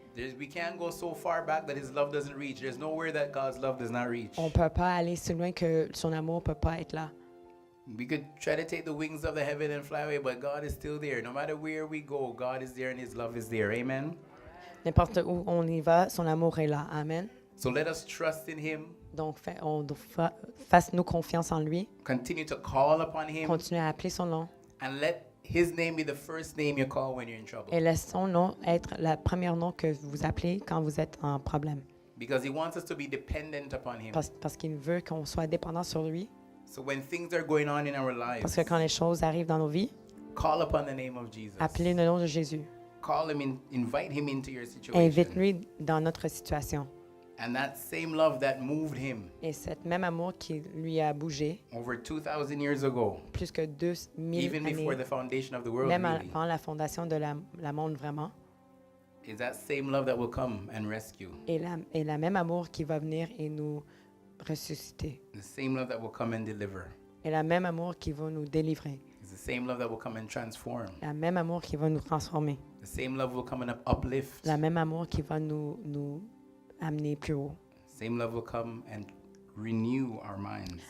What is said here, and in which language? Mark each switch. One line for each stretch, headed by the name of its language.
English: We can't go so far back that His love doesn't reach. There's nowhere that God's love does not reach.
French: On ne peut pas aller si loin que son amour ne peut pas être là.
English: We could try to take the wings of the heaven and fly away, but God is still there. No matter where we go, God is there and His love is there. Amen.
French: N'importe où on y va, son amour est là.
English: Amen. So let us trust in Him.
French: Donc, fasse-nous confiance en lui.
English: Continue to call upon Him.
French: Continue à appeler son nom.
English: And let His name be the first name you call when you're in trouble.
French: Et laisse son nom être le premier nom que vous appelez quand vous êtes en problème.
English: Because He wants us to be dependent upon Him.
French: Parce qu'il veut qu'on soit dépendant sur lui.
English: So when things are going on in our
French: Parce
English: lives,
French: que quand les choses arrivent dans nos vies,
English: call upon the name of Jesus.
French: appelez le nom de Jésus.
English: Call Him in, invite Him into your situation.
French: Invite-lui dans notre situation.
English: And that same love that moved Him
French: Et cet même amour qui lui a bougé
English: over 2,000 years ago,
French: plus que 2000
English: even before
French: années,
English: the foundation of the world,
French: même
English: really,
French: avant la fondation de la monde vraiment,
English: is that same love that will come and rescue.
French: et la même amour qui va venir et nous ressusciter.
English: The same love that will come and deliver.
French: Et la même amour qui va nous délivrer.
English: It's the same love that will come and transform.
French: La même amour qui va nous transformer.
English: The same love will come and uplift.
French: La même amour qui va nous amener plus haut.
English: Same love will come and renew our minds.